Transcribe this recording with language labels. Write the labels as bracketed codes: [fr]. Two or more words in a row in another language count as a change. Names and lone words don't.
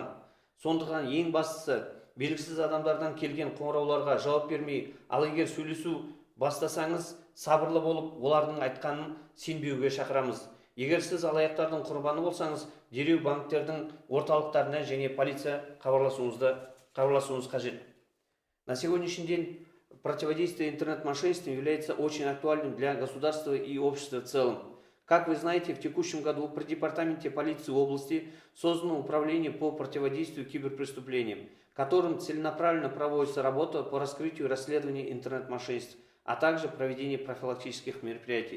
[kk] Сондықтан ең бастысы, белгісіз адамдардан келген қоңырауларға жауап бермей, ал егер сөйлесу бастасаңыз, сабырлы болып, олардың айтқанын сенбеуге шақырамыз. Егер сіз алаяқтардың құрбаны болсаңыз, дереу банктердің орталықтарына және полиция хабарласуыңыз қажет. [ru] На сегодняшний день противодействие интернет-мошенничеству является очень актуальным для государства и общества в целом. Как вы знаете, в текущем году при департаменте полиции области создано управление по противодействию киберпреступлениям, которым целенаправленно проводится работа по раскрытию и расследованию интернет-мошенничеств, а также проведение профилактических мероприятий.